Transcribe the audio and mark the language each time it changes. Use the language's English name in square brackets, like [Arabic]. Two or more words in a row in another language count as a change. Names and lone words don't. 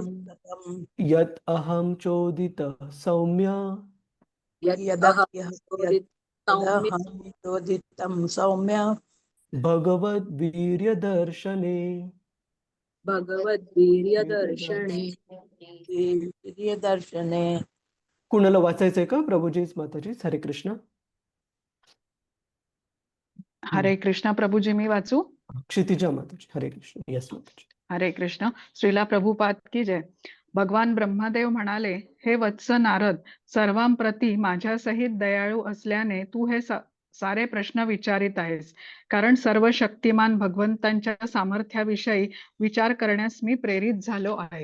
[Sanskrit] यत् अहं चोदितः सौम्य यदहं सौम्य यदहं चोदितं सौम्य भगवद्वीर्यदर्शने. भगवद्वीर्यदर्शने. दर्शने. [Marathi] कुणाला वाचायचंय का प्रभुजी माताजी? हरे कृष्ण. हरे कृष्ण प्रभुजी, मी वाचू? क्षितिजा माताजी. हरे कृष्ण. यस माताजी. हरे कृष्ण. श्रीला प्रभुपाद की जय. भगवान ब्रह्मदेव म्हणाले, हे वत्स नारद, सर्वांप्रती माझ्यासहित दयाळू असल्याने तू हे सारे प्रश्न विचारित आहेस, कारण सर्व शक्तिमान भगवंतांच्या सामर्थ्याविषयी विचार करण्यास मी प्रेरित झालो आहे.